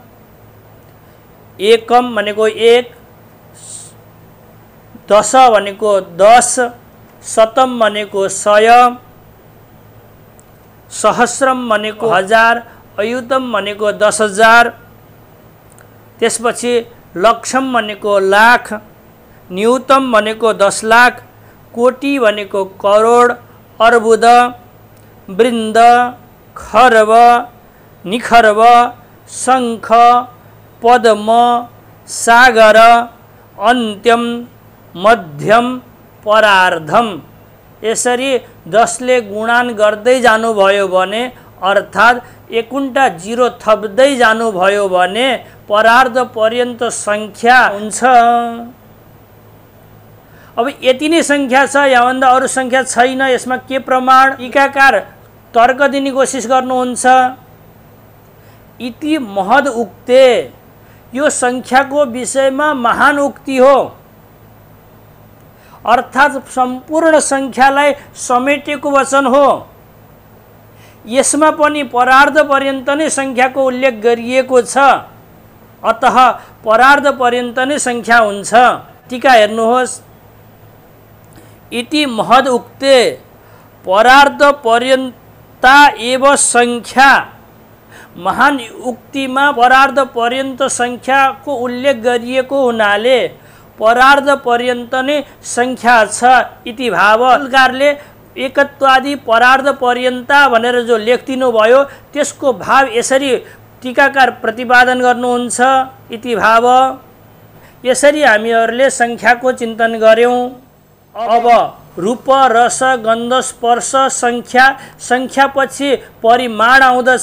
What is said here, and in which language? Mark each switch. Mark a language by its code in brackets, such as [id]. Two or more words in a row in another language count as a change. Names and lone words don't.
[ne] एकम भनेको 1, दश भनेको 10, शतम भनेको 100, सहस्रम भनेको 1000, अयुतम भनेको 10,000, त्यसपछि लक्षम भनेको लाख, न्यूतम भनेको 10 लाख, कोटि भनेको करोड, अर्बुद, वृन्द, खर्व, निखर्व, शंख, पद्म, सागर, अन्त्यम, मध्यम, परार्धम। यसरी 10 ले गुणान गर्दै जानुभयो भने अर्थात् 1 जिरो थप्दै जानुभयो भने परार्ध पर्यन्त संख्या हुन्छ। अब यति नै संख्या छ, यहाँभन्दा अरू संख्या छैन। यसमा के प्रमाण? टीकाकार तर्क दिने कोसिस गर्नुहुन्छ। [sa] इति महद उक्ते, [ne] यो संख्याको विषयमा महान उक्ति हो, अर्थात् सम्पूर्ण संख्यालाई समेटेको वचन हो। यसमा पनि परार्ध पर्यन्त नै संख्याको उल्लेख गरिएको छ, अतः परार्ध पर्यन्त नै संख्या हुन्छ। टीका हेर्नुहोस्। [sa] इति महद उक्ते परार्ध पर्यन्ता एव संख्या। [ne] महान उक्तिमा परार्ध पर्यन्त संख्याको उल्लेख गरिएको हुनाले परार्ध पर्यन्त नै संख्या छ [sa] इति भाव। [ne] टीकाकारले [sa] एकत्वादि परार्ध पर्यन्ता [ne] भनेर जो लेखिदिनु भयो त्यसको भाव यसरी टीकाकार प्रतिपादन गर्नुहुन्छ। [sa] इति भाव। [ne] यसरी हामीहरूले संख्याको चिन्तन गर्यौं। अब रूप, रस, गन्ध, स्पर्श, संख्या, संख्यापछि परिमाण आउँदछ।